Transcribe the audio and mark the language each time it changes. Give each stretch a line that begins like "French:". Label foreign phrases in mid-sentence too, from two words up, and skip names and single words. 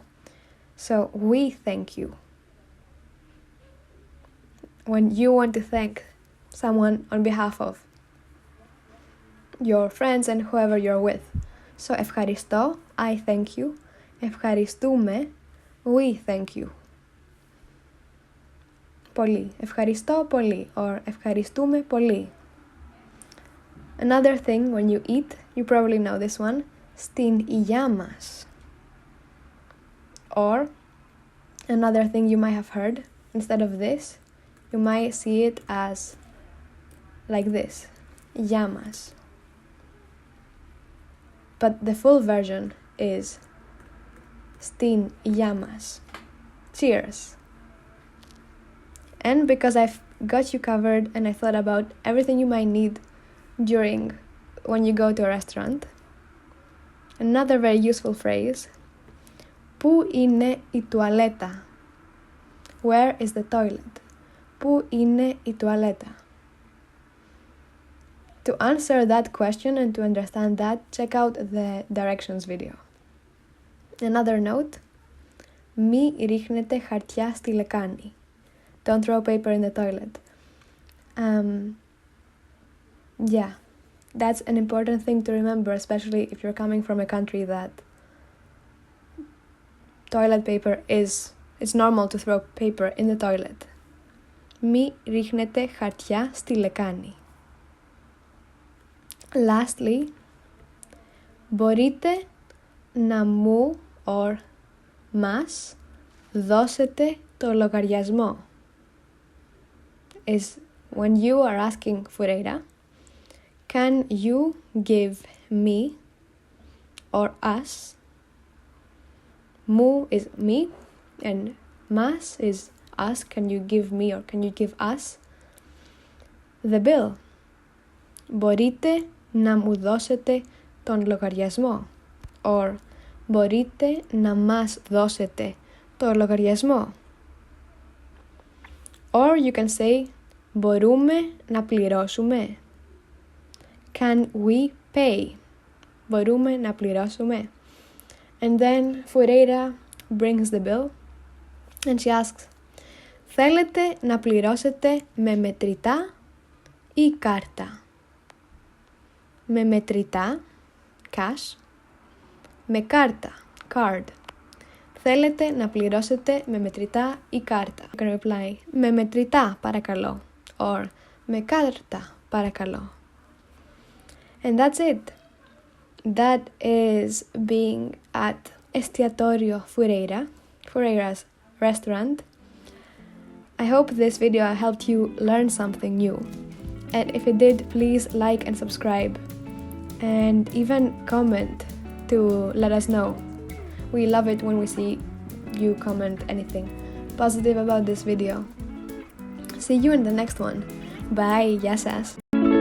English: So we thank you. When you want to thank someone on behalf of your friends and whoever you're with. So ευχαριστώ, I thank you. Ευχαριστούμε, we thank you.
Greek: Πολύ. Ευχαριστώ πολύ or ευχαριστούμε πολύ.
English: Another thing, when you eat, you probably know this one,
Greek: στην υγειά μας.
English: Or, another thing you might have heard, instead of this, you might see it as like this,
Greek: υγειά μας.
English: But the full version is
Greek: στην υγειά μας.
English: Cheers. And because I've got you covered and I thought about everything you might need when you go to a restaurant, another very useful phrase,
Greek: πού είναι η τουαλέτα?
English: Where is the toilet?
Greek: Πού είναι η τουαλέτα?
English: To answer that question and to understand that, check out the directions video. Another note,
Greek: μη ρίχνετε χαρτιά στη λεκάνη.
English: Don't throw paper in the toilet. Yeah, that's an important thing to remember, especially if you're coming from a country that toilet paper it's normal to throw paper in the toilet.
Greek: Μη ρίχνετε χαρτιά στη λεκάνη. Lastly, μπορείτε να μου or μας δώσετε το λογαριασμό.
English: Is when you are asking Fureira, can you give me or us? Mu is me and mas is us. Can you give me or can you give us the bill?
Greek: Μπορείτε να μου δώσετε τον λογαριασμό or μπορείτε να μας δώσετε το λογαριασμό.
English: Or you can say
Greek: μπορούμε να πληρώσουμε.
English: Can we pay?
Greek: Μπορούμε να πληρώσουμε.
English: And then Fureira brings the bill and she asks,
Greek: θέλετε να πληρώσετε με μετρητά ή κάρτα? Με μετρητά, cash, με κάρτα, card. Θέλετε να πληρώσετε με μετρητά ή κάρτα?
English: You can reply,
Greek: με μετρητά παρακαλώ or με κάρτα παρακαλώ.
English: And that's it. That is being at Estiatorio Fureira's restaurant. I hope this video helped you learn something new. And if it did, please like and subscribe. And even comment to let us know. We love it when we see you comment anything positive about this video. See you in the next one. Bye,
Greek: γεια σας.